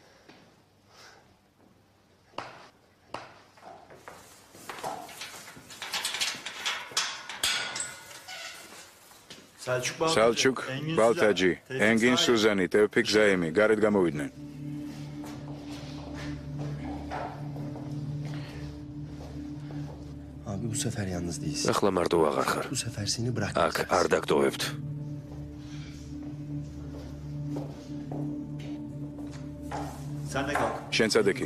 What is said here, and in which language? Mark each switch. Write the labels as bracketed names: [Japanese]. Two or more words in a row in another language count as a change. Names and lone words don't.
[Georgian] სალჩუკ, ბალტაჯი, ენგინ სუზანი, ტევფიკ ზაიმი, გარეთ გამოვიდნენ. [Turkish] Abi bu sefer yalnız değilsin. [Georgian] ახლა მარტო აღარ ხარ. [Turkish] Bu sefer seni [Georgian] აქ [Turkish] bırakmayacağız. [Georgian] არ დაგტოვებთ. შენ წადექი.